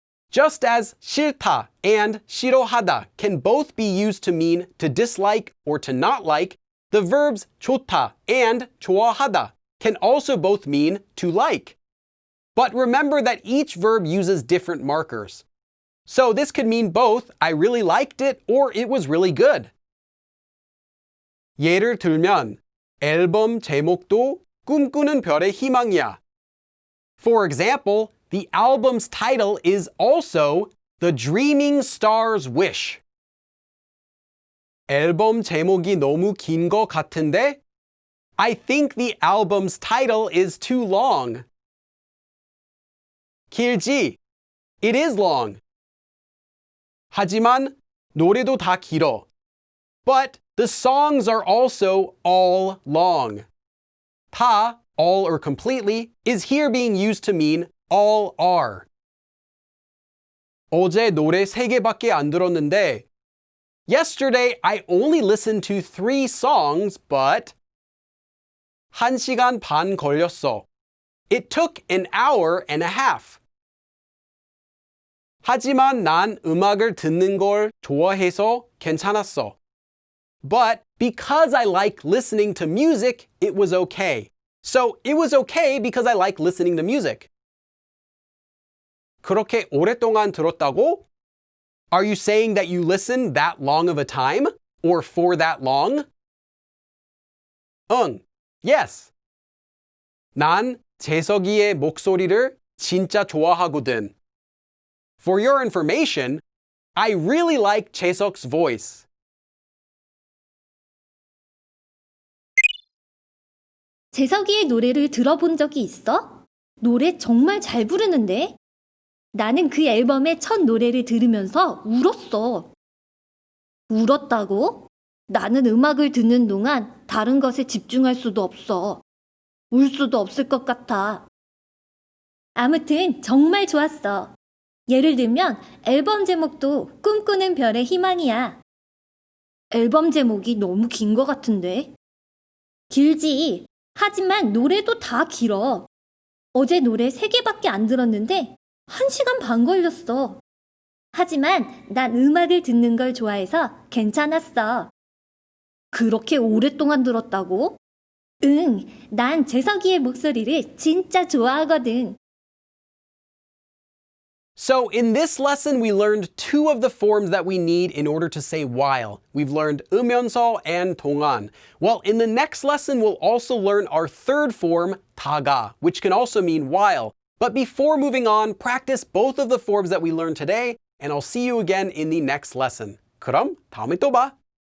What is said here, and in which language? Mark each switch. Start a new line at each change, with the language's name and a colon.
English: Just as 싫다 and 싫어하다 can both be used to mean to dislike or to not like, the verbs 좋다 and 좋아하다 can also both mean to like. But remember that each verb uses different markers. So this could mean both I really liked it or it was really good.
Korean: 예를 들면 앨범 제목도 꿈꾸는 별의 희망이야.
English: For example, the album's title is also The Dreaming Star's Wish.
Korean: 앨범 제목이 너무 긴 것 같은데?
English: I think the album's title is too long.
Korean: 길지.
English: It is long.
Korean: 하지만 노래도 다 길어.
English: But the songs are also all long. 다, all or completely, is here being used to mean all are.
Korean: 어제 노래 3개밖에 안 들었는데
English: Yesterday I only listened to 3 songs, but
Korean: 1시간 반 걸렸어.
English: It took an hour and a half.
Korean: 하지만 난 음악을 듣는 걸 좋아해서 괜찮았어.
English: But because I like listening to music, it was okay. So it was okay because I like listening to music.
Korean: 그렇게 오랫동안 들었다고?
English: Are you saying that you listened that long of a time? Or for that long? 응, yes.
Korean: 난 재석이의 목소리를 진짜 좋아하거든.
English: For your information, I really like 재석's voice.
Korean: 재석이의 노래를 들어본 적이 있어? 노래 정말 잘 부르는데? 나는 그 앨범의 첫 노래를 들으면서 울었어. 울었다고? 나는 음악을 듣는 동안 다른 것에 집중할 수도 없어. 울 수도 없을 것 같아. 아무튼 정말 좋았어. 예를 들면 앨범 제목도 꿈꾸는 별의 희망이야. 앨범 제목이 너무 긴 것 같은데? 길지. 하지만 노래도 다 길어. 어제 노래 3개밖에 안 들었는데 1시간 반 걸렸어. 하지만 난 음악을 듣는 걸 좋아해서 괜찮았어. 그렇게 오랫동안 들었다고? 응, 난 재석이의 목소리를 진짜 좋아하거든.
English: So in this lesson, we learned 2 of the forms that we need in order to say while. We've learned 으면서 and 동안. Well, in the next lesson, we'll also learn our third form, 다가, which can also mean while. But before moving on, practice both of the forms that we learned today, and I'll see you again in the next lesson.
Korean: 그럼 다음에 또 봐!